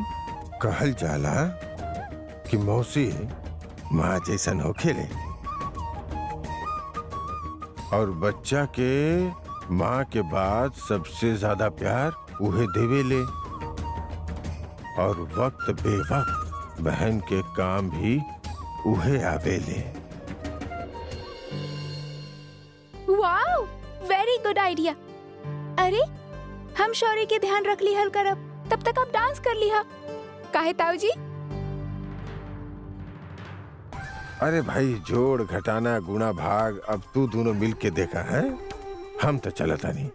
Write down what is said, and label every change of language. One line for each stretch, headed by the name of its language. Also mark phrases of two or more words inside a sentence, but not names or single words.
Bhojpuri: कहल जाला कि मौसी माँ जैसन होखेले और बच्चा के माँ के बाद सबसे ज्यादा प्यार उहे देवेले, और वक्त बेवक्त बहन के काम भी उहे आवेले।
English: wow, very good idea.
Bhojpuri: अरे हम शौर्य के ध्यान रख ली हल करब, तब तक आप डांस कर लिहा। काहे ताऊ जी? अरे भाई, जोड़ घटाना गुणा भाग अब तू दोनों मिल के देखा है, हम तो चलता नहीं।